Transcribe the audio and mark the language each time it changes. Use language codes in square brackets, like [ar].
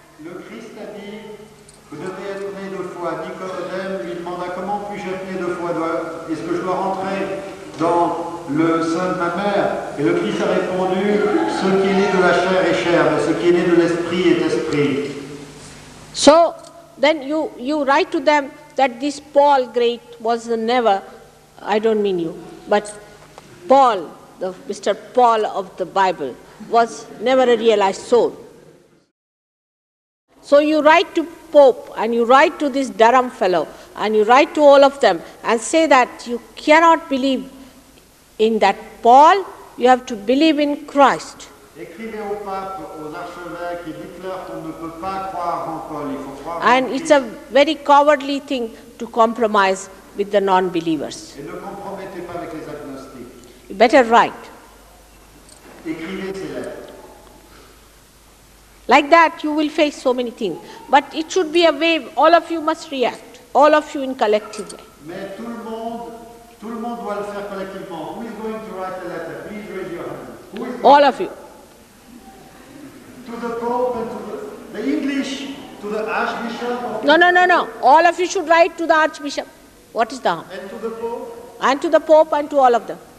[fr] Le Christ a dit, vous devez être né deux fois. Nicodème lui demanda, comment puis-je être né deux fois? Est-ce que je dois rentrer dans le sein de ma mère? Et le Christ a répondu, ce qui est né de la chair est chair, mais ce qui est né de l'esprit est esprit. [en] So then you write to them that this Paul great was never, I don't mean you, but Paul, the Mr. Paul of the Bible, was never a realized soul. So you write to Pope and you write to this Durham fellow and you write to all of them and say that you cannot believe in that Paul, you have to believe in Christ. [fr] Écrivez au pape, aux archevêques et dites-leur qu'on ne peut pas croire en Paul, il faut croire en [en] And it's a very cowardly thing to compromise with the non-believers. [fr] Et ne compromettez pas avec les agnostiques. [en] You better write. [fr] Écrivez ces lettres. [en] Like that you will face so many things. But it should be a wave, all of you must react, all of you in collective way. [fr] Mais tout le monde doit le faire collectivement. [en] Who is going to write a letter? Please raise your hand. Who is All of you. to the Pope and to the English, to the Archbishop of No. All of you should write to the Archbishop. What is the harm? and to the Pope? And to the Pope and to all of them.